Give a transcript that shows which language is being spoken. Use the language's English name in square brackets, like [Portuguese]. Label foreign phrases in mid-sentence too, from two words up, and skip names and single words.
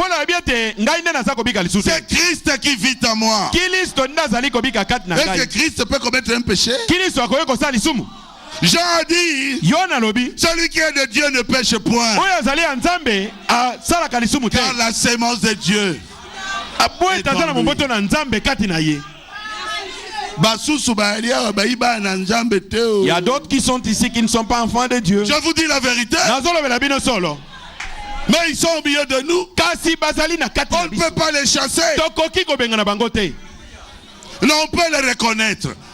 [French] C'est Christ qui vit en moi. Est-ce que Christ peut commettre un péché? Jean a dit celui qui est de Dieu ne pêche point. Car la sémence de Dieu [Lingala] Aboye tazana momboto na nzambe kati na ye. [French] Il y a d'autres qui sont ici qui ne sont pas enfants de Dieu. Je vous dis la vérité. Mais ils sont au milieu de nous. On ne peut pas les chasser. Non, on peut les reconnaître.